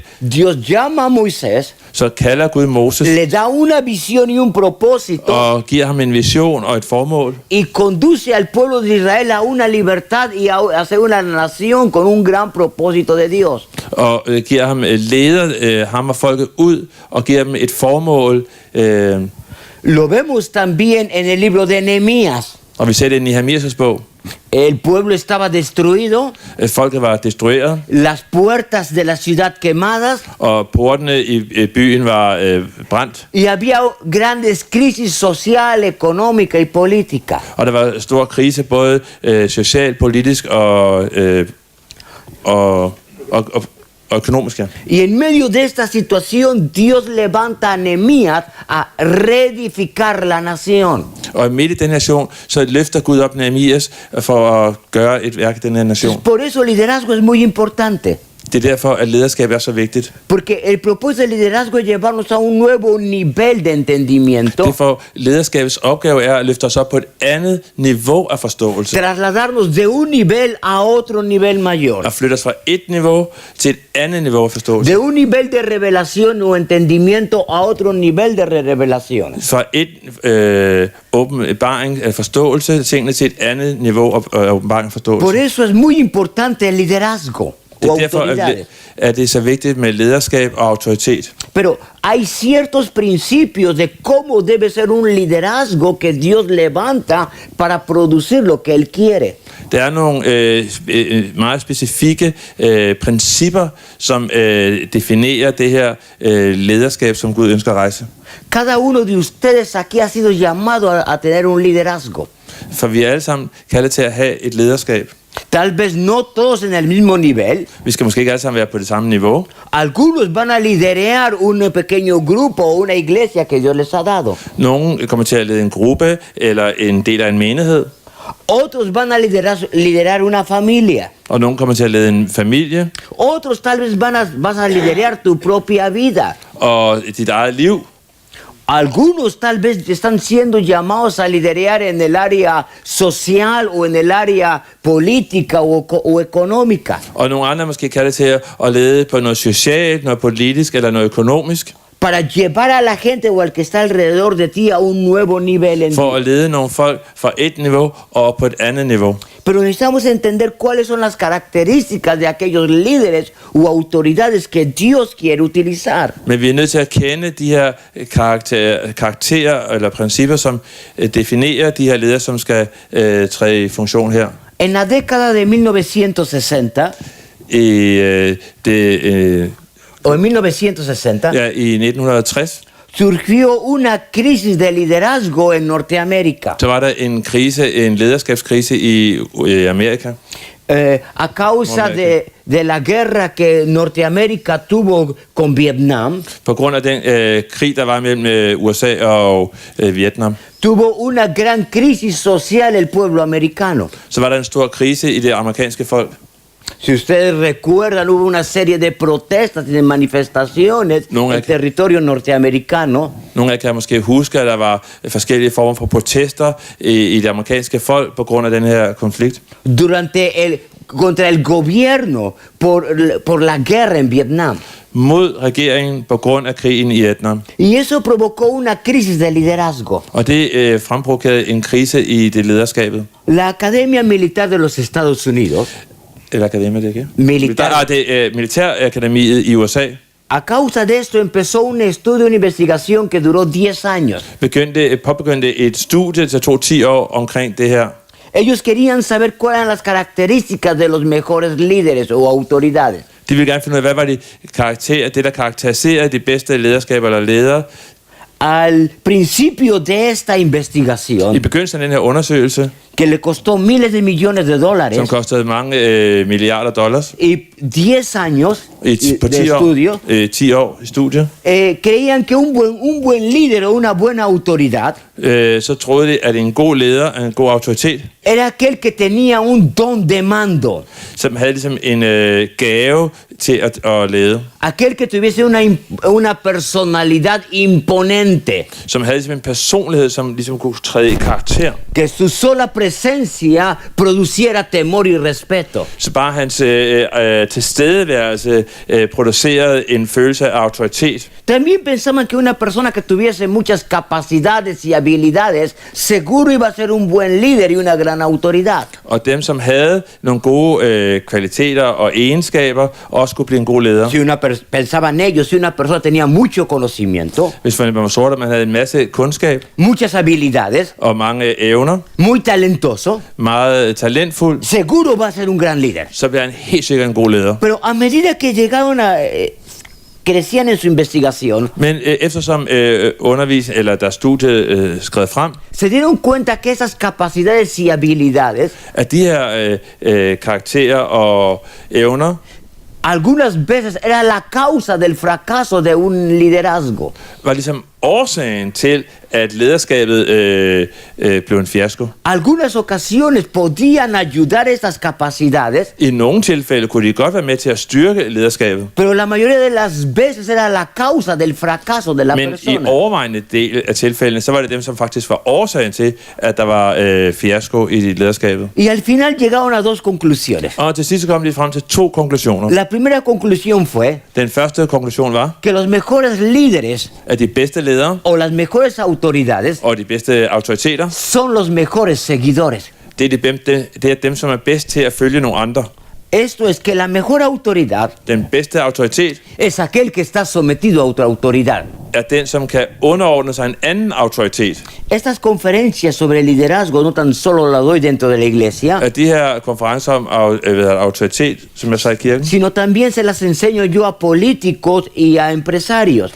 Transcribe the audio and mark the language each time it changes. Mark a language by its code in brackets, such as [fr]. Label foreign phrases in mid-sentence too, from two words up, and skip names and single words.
[es] Dios llama a Moisés, [da] så kalder Gud Moses [es] le da una visión y un propósito [da] og giver ham en vision og et formål, [es] y conduce al pueblo de Israel a una libertad y a ser una nación con un gran propósito de Dios. [da] og giver ham og folket ud og giver dem et formål. [es] Lo vemos también en el libro de Nehemías. [da] Og vi ser det i Nehemias' bog. [es] El pueblo estaba destruido, [da] Folket var destrueret, [es] las puertas de la ciudad quemadas [da] og portene i byen var brændt. [es] y había grandes crisis social, económica y política. [da] Og der var stor krise, både socialt, politisk og og økonomisk, ja. [es] Y en medio de esta situación, Dios levanta a Nehemías a reedificar la nación. [da] Og midt i den nation, så løfter Gud op Nehemias for at gøre et værk i den her nation. [es] Por eso el liderazgo es muy importante. [da] Det er derfor, at lederskab er så vigtigt. [es] Porque el propósito del liderazgo es llevarnos a un nuevo nivel de entendimiento. [da] Det er for lederskabets opgave er at løfte os op på et andet niveau af forståelse. [es] Trasladarnos de un nivel a otro nivel mayor. [da] At flytte os fra et niveau til et andet niveau af forståelse. [es] De un nivel de revelación o entendimiento a otro nivel de revelación. [da] Fra et åbenbaring af forståelse tingene til et andet niveau af åbenbaring af forståelse. [es] Por eso es muy importante el liderazgo. [da] Det er derfor, at det er så vigtigt med lederskab og autoritet. [es] Pero hay ciertos principios de cómo debe ser un liderazgo que Dios levanta para producir lo que Él quiere. [da] Der er nogle meget specifikke principper, som definerer det her lederskab, som Gud ønsker at rejse. [es] Cada uno de ustedes aquí ha sido llamado a tener un liderazgo. [da] For vi er alle sammen kaldet til at have et lederskab. [es] Tal vez no todos en el mismo nivel. [da] Vi skal måske ikke alle sammen være på det samme niveau. [es] Algunos van a liderar un pequeño grupo o una iglesia que Dios les ha dado. [da] Nogle kommer til at lede en gruppe eller en del af en menighed. [es] Otros van a liderar una familia. [da] Og nogle kommer til at lede en familie. [es] Otros tal vez vas a liderar tu propia vida. [da] Og dit eget liv. [es] Algunos tal vez están siendo llamados a liderar en el área social o en el área política o económica. [da] Og nogle andre måske kaldet til at lede på noget socialt, noget politisk eller noget økonomisk. [es] Para llevar a la gente o al que está alrededor de ti a un nuevo nivel. [da] For at lede nogle folk fra et niveau og op på et andet niveau. [es] Pero necesitamos entender cuáles son las características de aquellos líderes u autoridades que Dios quiere utilizar. [da] Men vi er nødt til at kende de her karakterer eller principper, som definerer de her ledere, som skal træde i funktion her. [es] En la década de 1960, o en 1960, [da] ja, i 1960, [es] surgió una crisis de liderazgo en Norteamérica. [da] Så var der en krise, en lederskabskrise i Amerika. [es] A causa de la guerra que Norteamérica tuvo con Vietnam. [da] På grund af den krig, der var mellem USA og Vietnam. [es] Tuvo una gran crisis social el pueblo americano. [da] Så var der en stor krise i det amerikanske folk. [es] Si ustedes recuerdan, hubo una serie de protestas y de manifestaciones en territorio norteamericano. [da] Nogle af jer kan måske huske, at der var forskellige former for protester i det amerikanske folk på grund af den her konflikt. [es] Contra el gobierno por la guerra en Vietnam. [da] Mod regeringen på grund af krigen i Vietnam. [es] Y eso provocó una crisis de liderazgo. [da] Og det fremprovokerede en krise i det lederskabet. [es] La Academia Militar de los Estados Unidos. [da] Eller akademia, det ikke? [es] Militar. [da] Militærakademiet i USA. [es] A causa de esto empezó un estudio, una investigación que duró 10 años. [da] Påbegyndte et studie, der tog 10 år omkring det her. [es] Ellos querían saber cuáles eran las características de los mejores líderes o autoridades. [da] De ville gerne finde ud af, hvad var det der karakteriserede de bedste lederskaber eller ledere. [es] Al principio de esta investigación, [da] I begyndelsen af den her undersøgelse, [es] que le costó miles de millones de dólares, [da] som kostede mange milliarder dollars, [es] y 10 años de estudio, [da] 10 år i studie, [es] creían que un buen líder o una buena autoridad [da] så troede de, at en god leder, en god autoritet, [es] era aquel que tenía un don de mando, [da] som havde ligesom en gave til at lede, [es] aquel que tuviese una personalidad imponente, [da] som havde ligesom en personlighed, som ligesom kunne træde i karakter, [es] que su sola presencia produciera temor y respeto. [da] Så bare hans tilstedeværelse producerede en følelse af autoritet. [es] También pensaban que una persona que tuviese muchas capacidades y habilidades seguro iba a ser un buen líder y una gran autoridad. [da] Og dem, som havde nogle gode kvaliteter og egenskaber, også kunne blive en god leder. [es] Pensaban ellos, si una persona tenía mucho conocimiento, [da] Hvis man var sort, man havde en masse kundskab [es] muchas habilidades, [da] og mange evner, [es] muy talentoso, [da] meget talentfuld, [es] seguro va a ser un gran líder. [da] så bliver han helt sikkert en god leder. [es] Pero a medida que llegaron crecían en su investigación, [da] Men eftersom deres studie skred frem, [es] se dieron cuenta que esas capacidades y habilidades [da] at de her karakterer og evner [es] algunas veces era la causa del fracaso de un liderazgo. [da] var ligesom årsagen til, at lederskabet blev en fiasko. [es] Algunas ocasiones podían ayudar estas capacidades, [da] I nogle tilfælde kunne de godt være med til at styrke lederskabet, [es] pero la mayoría de las veces era la causa del fracaso de la [da] men i [es] persona. [da] overvejende del af tilfældene, så var det dem, som faktisk var årsagen til, at der var fiasko i lederskabet. [es] Y al final llegaron a dos conclusiones. [da] Og til sidst kom de frem til 2 konklusioner. [es] La primera conclusión fue [da] Den første konklusion var, [es] que los mejores líderes [da] at de bedste ledere [es] o las mejores autoridades [da] og de bedste autoriteter, [es] son los mejores seguidores. [da] det er dem, som er bedst til at følge nogle andre. [es] Esto es que la mejor autoridad [da] Den bedste autoritet [es] es aquel que está sometido a otra autoridad. [da] er den, som kan underordne sig en anden autoritet. [es] Estas conferencias sobre liderazgo no tan solo la doy dentro de la iglesia, [da] At de her konferencer om autoritet, som jeg sagde i kirken, [es] sino también se las enseño yo a políticos y a empresarios.